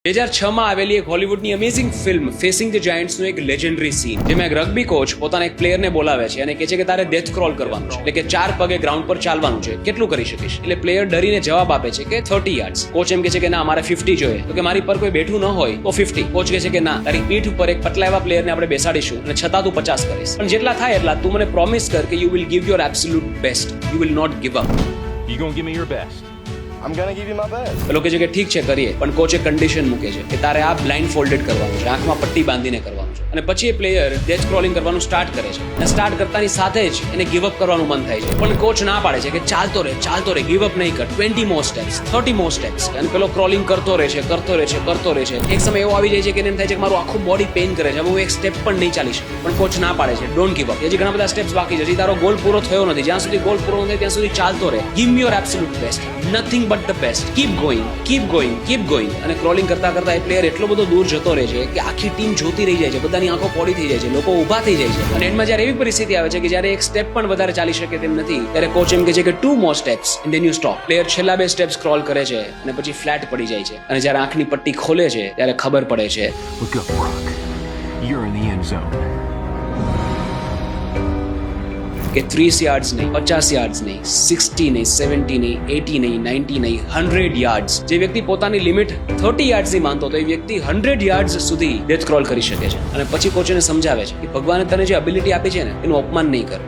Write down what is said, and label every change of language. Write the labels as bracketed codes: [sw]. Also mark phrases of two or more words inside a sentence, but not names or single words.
[gu] 2006 માં આવેલી એક હોલિવૂડની અમેઝિંગ ફિલ્મ ફેસિંગ ધ જાયન્ટ્સનો એક લેજેન્ડરી સીન, જેમાં એક રગ્બી કોચ પોતાના એક પ્લેયરને બોલાવે છે અને કહે છે કે તારે [en] death crawl [gu] કરવાનું છે, એટલે કે 4 પગે ગ્રાઉન્ડ પર ચાલવાનું છે, કેટલું કરી શકીશ? એટલે પ્લેયર ડરીને જવાબ આપે છે કે 30 યાર્ડ્સ. કોચ એમ કહે છે કે ના, મારે 50 જોઈએ. તો કે મારી પર કોઈ બેઠું ન હોય તો 50. કોચ કહે છે કે ના, તારી પીઠ ઉપર એક પતલા એવા પ્લેયરને આપણે બેસાડીશું અને છતાં તું 50 કરીશ, પણ જેટલા થાય એટલા તું મને પ્રોમિસ કર કે [en] you will give your absolute best, you will not give up. You gonna give me your best? I'm gonna give you my best. [gu] પેલો કહે છે કે ઠીક છે, કરીએ, પણ કોચે કન્ડિશન મૂકે છે કે તારે આ [en] blindfolded [gu] કરવાનું છે, આંખમાં પટ્ટી બાંધીને કરવાનું છે. અને પછી એ પ્લેયર [en] death crawling [gu] કરવાનું સ્ટાર્ટ કરે છે અને સ્ટાર્ટ કરતાની સાથે જ એને [en] give up [gu] કરવાનું મન થાય છે, પણ કોચ ના પાડે છે કે ચાલતો રહે, [en] give up [gu] નહીં કર, [en] 20 more steps, 30 more steps. [gu] અને પેલો ક્રોલિંગ કરતો રહે છે. એક સમય એવો આવી જાય છે કે એને એમ થાય છે કે મારું આખું [en] body pain [gu] કરે છે, હવે હું એક સ્ટેપ પણ નહીં ચાલી શકું, પણ કોચ ના પાડે છે, [en] don't give up. [gu] હજી ઘણા બધા સ્ટેપ્સ બાકી છે, હજી તારો ગોલ પૂરો થયો નથી, જ્યાં સુધી ગોલ પૂરો ન થાય ત્યાં સુધી ચાલતો રહે, [en] give me your absolute best, nothing but the best, keep going. [gu] અને ક્રોલિંગ કરતા કરતા એ પ્લેયર એટલો બધો દૂર જતો રહે છે કે આખી ટીમ જોતી રહી જાય છે, બધાની આંખો પોડી થઈ જાય છે, લોકો ઊભા થઈ જાય છે. અને એન્ડમાં જ્યારે એવી પરિસ્થિતિ આવે છે કે જ્યારે એક સ્ટેપ પણ વધારે ચાલી શકે તેમ નથી, ત્યારે કોચ એમ કહે છે કે [en] 2 more steps and then you stop. [gu] પ્લેયર છેલ્લા 2 [en] steps crawl [gu] કરે છે અને પછી ફ્લેટ પડી જાય છે. અને જ્યારે આંખની પટ્ટી ખોલે છે ત્યારે ખબર પડે છે [en] Look up, Brock. You're in the end zone. [gu] કે 30 યાર્ડ્સ નહીં, 50 યાર્ડ્સ નહીં, 60 નહીં, 70 નહીં, 80 નહીં, 90 નહીં, 100 યાર્ડ્સ. જે વ્યક્તિ પોતાની લિમિટ 30 યાર્ડ્સની માનતો હતો, એ વ્યક્તિ 100 યાર્ડ્સ સુધી [en] death crawl [gu] કરી શકે છે. અને પછી કોચ એને સમજાવે છે કે ભગવાને તને જે એબિલિટી આપી છે ને, એનું અપમાન નહીં કર.